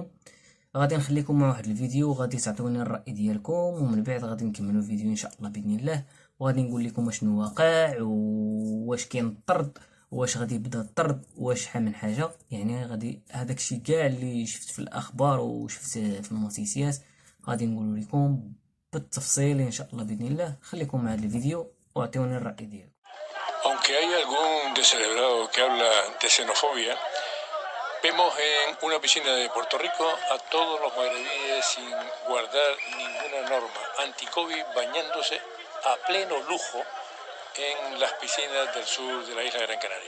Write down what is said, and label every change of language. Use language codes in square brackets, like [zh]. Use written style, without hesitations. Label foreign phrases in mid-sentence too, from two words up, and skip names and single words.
[ar] غادي نخليكم مع واحد الفيديو غادي تعطوني الرأي ديالكم، ومن بعد غادي نكملوا الفيديو ان شاء الله باذن الله، وغادي نقول لكم شنو واقع واش كاين الطرد، واش غادي يبدا الطرد، واش شحال من حاجه. يعني غادي هذاك الشيء كاع اللي شفت في الاخبار وشفت في النوتيسيات غادي نقول لكم بالتفصيل ان شاء الله باذن الله. خليكم مع هذا الفيديو واعطوني الرأي ديالكم. [es] Aunque hay algún descerebrado que habla de xenofobia, vemos en una piscina de Puerto Rico a todos los magrebíes sin guardar ninguna norma anti-COVID bañándose a pleno lujo en las piscinas del sur de la isla de Gran Canaria.